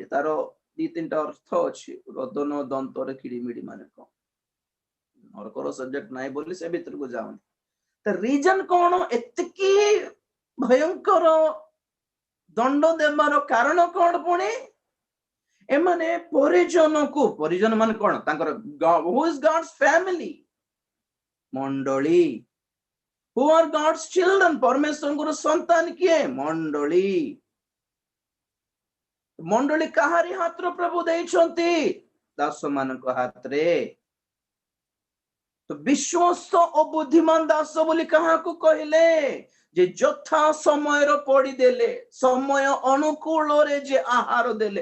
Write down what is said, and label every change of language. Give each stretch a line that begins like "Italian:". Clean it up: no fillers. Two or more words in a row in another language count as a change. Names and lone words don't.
Odia: ତାର 2-3ଟା ଅର୍ଥ ଅଛି। ରୋଦନ ଓ ଦନ୍ତର କିଡ଼ିମିଡ଼ି ମାନେ କଣ? ନରକର ସବଜେକ୍ଟ ନାହିଁ ବୋଲି ସେ ଭିତରକୁ ଯାଉନି। ତ ରିଜନ କଣ ଏତିକି ଭୟଙ୍କର ଦଣ୍ଡ ଦେବାର କାରଣ କଣ? ପୁଣି ଏମାନେ ପରିଜନ ମାନେ କଣ?
English: ତାଙ୍କର who is God's family? ମଣ୍ଡଳୀ। who are God's children?
Odia: ପରମେଶ୍ୱରଙ୍କର ସନ୍ତାନ କିଏ? ମଣ୍ଡଳୀ। ମଣ୍ଡଳୀ କାହାରି ହାତରେ ପ୍ରଭୁ ଦେଇଛନ୍ତି? ଦାସ ମାନଙ୍କ ହାତରେ। ତ ବିଶ୍ୱସ୍ତ ଓ ବୁଦ୍ଧିମାନ ଦାସ ବୋଲି କାହାକୁ କହିଲେ? ଯେ ଯଥା ସମୟର ପଡିଦେଲେ, ସମୟ ଅନୁକୂଳରେ ଯେ ଆହାର ଦେଲେ।